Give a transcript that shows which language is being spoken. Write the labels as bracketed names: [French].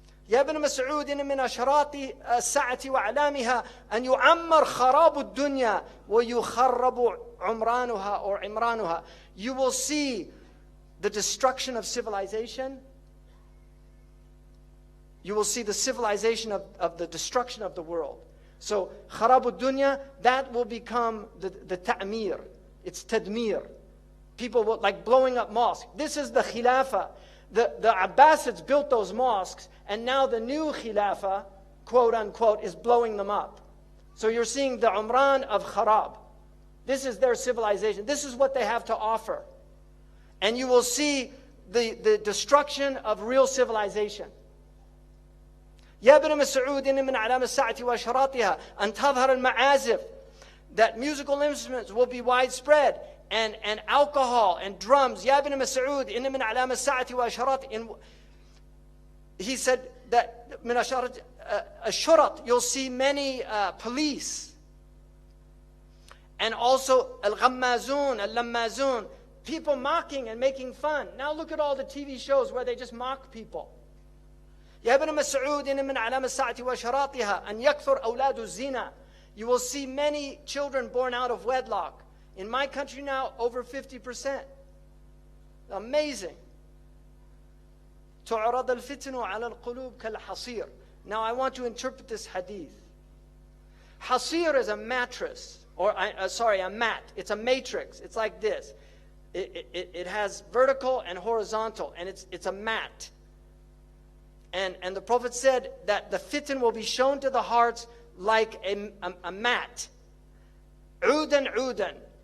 [Arabic] يا ابن مسعود إن من أشراط الساعة وأعلامها أن يعمر خراب الدنيا ويخرب عمرانها or عمرانها. [English] You will see the destruction of civilization. You will see the civilization of the destruction of the world. So [Arabic] خراب الدنيا, [English] that will become the ta'mir. It's tadmir. People will, like blowing up mosques. This is the khilafah. The Abbasids built those mosques, and now the new Khilafah, quote unquote, is blowing them up. So you're seeing the Umran of Kharab. This is their civilization. This is what they have to offer. And you will see the destruction of real civilization. [Arabic] يا ابن مسعود إن من علامة الساعة وأشراطها أن تظهر المعازف. [English] That musical instruments will be widespread. And alcohol and drums. [Arabic] يا ابن مسعود إن من علامة الساعة وأشراط. [English] He said that [Arabic] من أشراط الشرط, [English] you'll see many police. And also al-ghammazun, al-lammazun, people mocking and making fun. Now look at all the TV shows where they just mock people. [Arabic] يا ابن مسعود إن من علامة الساعة وأشراطها أن يكثر أولاد الزنا. [English] You will see many children born out of wedlock. In my country now, over 50%. Amazing. [Arabic] تعرض الفتن على القلوب كالحصير. [English] Now I want to interpret this hadith. Hasir is a mattress, or a mat. It's a matrix. It's like this. It has vertical and horizontal, and it's a mat. And the Prophet said that the fitan will be shown to the hearts like a mat. Udan udan.